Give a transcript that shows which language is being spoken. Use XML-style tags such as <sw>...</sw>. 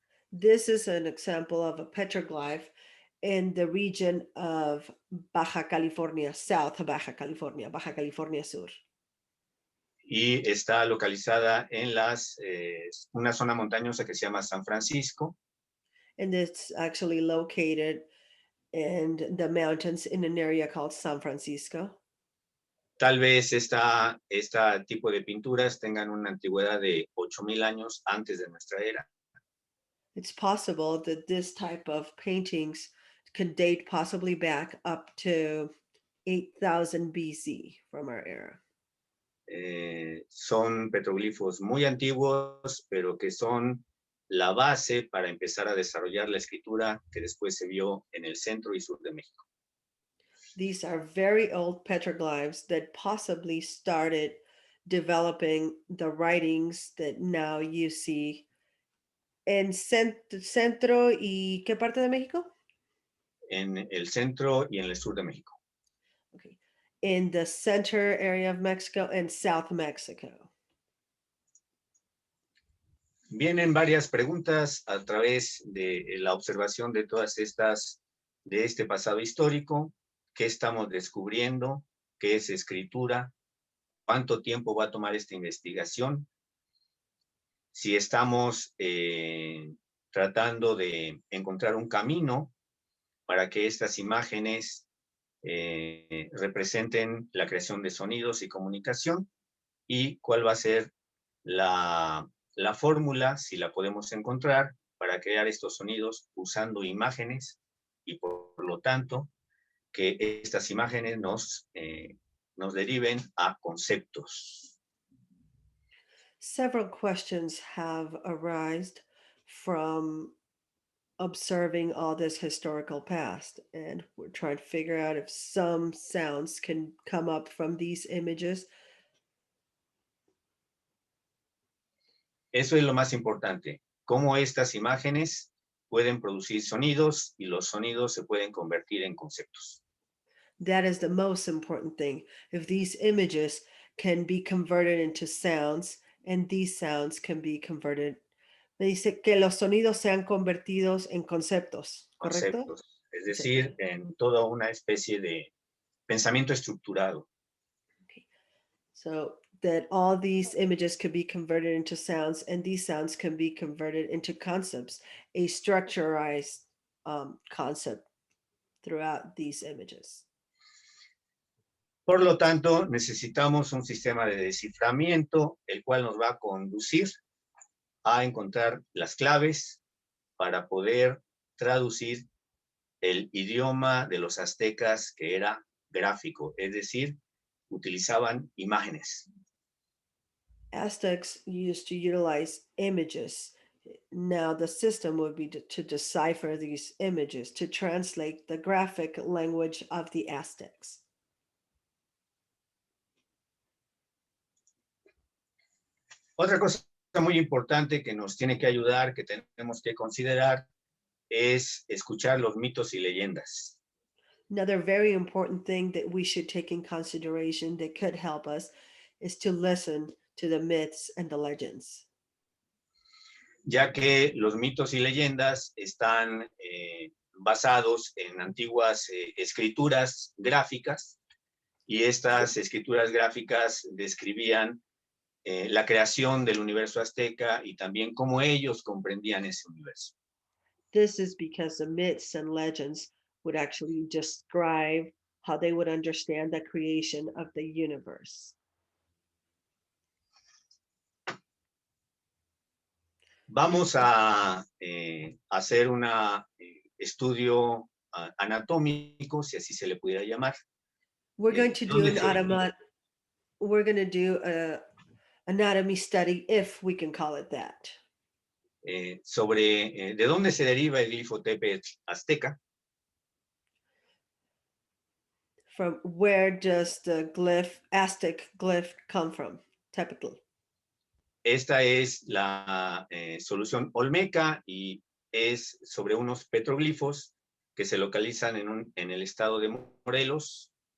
<en>This is an example of a petroglyph in the region of Baja California South, Baja California Sur.</en> <es>Y está localizada en una zona montañosa que se llama San Francisco.</es> <en>And it's actually located in the mountains in an area called San Francisco.</en> <es>Tal vez este tipo de pinturas tengan una antigüedad de 8,000 años antes de nuestra era.</es> <en>It's possible that this type of paintings could date possibly back up to 8,000 BC from our era.</en> <es>Son petroglifos muy antiguos, pero que son la base para empezar a desarrollar la escritura que después se vio en el centro y sur de México.</es> <en>These are very old petroglyphs that possibly started developing the writings that now you see</en> <es>en centro y qué parte de México? En el centro y en el sur de México.</es> <en>Okay. In the center area of Mexico and South Mexico.</en> <es>Vienen varias preguntas a través de la observación de todas estas, de este pasado histórico. ¿Qué estamos descubriendo? ¿Qué es escritura? ¿Cuánto tiempo va a tomar esta investigación? Si estamos tratando de encontrar un camino para que estas imágenes representen la creación de sonidos y comunicación, y cuál va a ser la fórmula, si la podemos encontrar, para crear estos sonidos usando imágenes, y por lo tanto que estas imágenes nos deriven a conceptos.</es> <en>Several questions have arisen from observing all this historical past, and we're trying to figure out if some sounds can come up from these images.</en> <es>Eso es lo más importante, cómo estas imágenes pueden producir sonidos y los sonidos se pueden convertir en conceptos.</es> <en>That is the most important thing. If these images can be converted into sounds, and these sounds can be converted.</en> <es>Me dice que los sonidos sean convertidos en conceptos, ¿correcto? Conceptos, es decir, en toda una especie de pensamiento estructurado.</es> <en>Okay. So that all these images could be converted into sounds, and these sounds can be converted into concepts, a structurized concept throughout these images.</en> <es>Por lo tanto, necesitamos un sistema de desciframiento, el cual nos va a conducir a encontrar las claves para poder traducir el idioma de los aztecas, que era gráfico, es decir, utilizaban imágenes.</es> <en>Aztecs used to utilize images. Now the system would be to decipher these images, to translate the graphic language of the Aztecs.</en> <es>Otra cosa muy importante que nos tiene que ayudar, que tenemos que considerar, es escuchar los mitos y leyendas.</es> <en>Another very important thing that we should take in consideration that could help us is to listen to the myths and the legends.</en> <es>Ya que los mitos y leyendas están basados en antiguas escrituras gráficas, y estas escrituras gráficas describían la creación del universo azteca y también cómo ellos comprendían ese universo.</es> <en>This is because the myths and legends would actually describe how they would understand the creation of the universe.</en> <es>Vamos a hacer un estudio anatómico, si así se le pudiera llamar.</es> <en>We're going to do</en> <es>¿Dónde se-</es> <en>we're going to do a anatomy study, if we can call it that,</en> <es>sobre de dónde se deriva el glifo Tepetl azteca.</es> <en>from where does the Aztec glyph come from, Tepetl.</en> <es>Esta es la solución olmeca y es sobre unos petroglifos que se localizan en el estado de Morelos.</es>